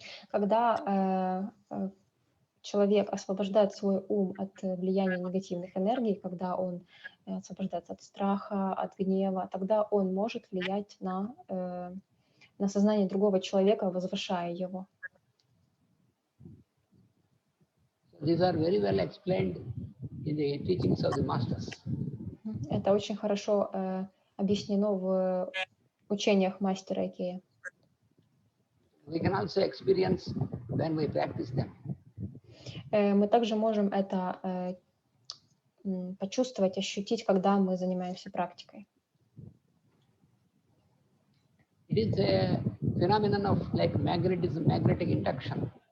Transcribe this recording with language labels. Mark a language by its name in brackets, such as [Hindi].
[Russian] Когда человек освобождает свой ум от влияния негативных энергий, когда он освобождается от страха, от гнева, тогда он может влиять на сознание другого человека, возвышая его. [English] These are very well explained in the teachings of the masters. [Russian] Это очень хорошо объяснено в учениях мастера Икея. [English] We can also experience when we practice them. [Russian] Мы также можем это почувствовать, ощутить, когда мы занимаемся практикой. [English] It is a phenomenon of like magnetism, magnetic induction.